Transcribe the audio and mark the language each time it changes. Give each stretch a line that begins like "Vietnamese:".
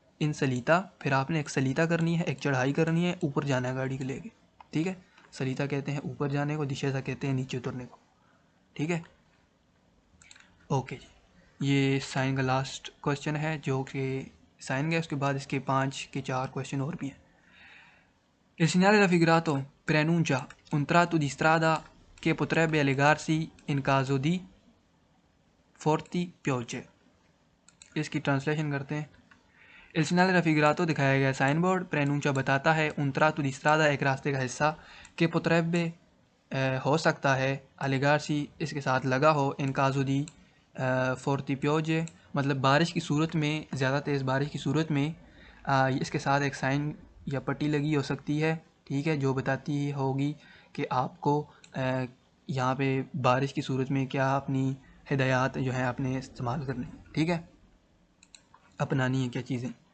Hindi: इन सलीता, फिर आपने एक सलीता करनी है, एक चढ़ाई करनी है, ऊपर जाना है गाड़ी को लेके, ठीक है। सलीता कहते हैं ऊपर जाने को, दिशेसा कहते हैं नीचे उतरने को, ठीक है। ओके जी, ये साइन का लास्ट क्वेश्चन है जो कि साइन का, उसके बाद इसके 5 के 4 क्वेश्चन और भी हैं।
Italian: Il segnale raffigurato preannuncia un tratto di strada che potrebbe allegarsi in caso di forti piogge।
Hindi: इसकी ट्रांसलेशन करते हैं।
Italian: Il segnale raffigurato
Hindi: दिखाया गया साइन बोर्ड, प्रेनूंचा बताता है,
Italian: un tratto di strada
Hindi: एक रास्ते का हिस्सा,
Italian: che potrebbe
Hindi: हो सकता है,
Italian: allegarsi
Hindi: इसके साथ लगा हो,
Italian: in caso di forti piogge
Hindi: मतलब बारिश की सूरत में, ज़्यादा तेज़ बारिश की सूरत में इसके साथ एक साइन या पट्टी लगी हो सकती है, ठीक है, जो बताती होगी कि आपको यहाँ पे बारिश की सूरत में क्या अपनी हिदायत जो है आपने इस्तेमाल करनी, ठीक है, अपनानी है क्या चीज़ें।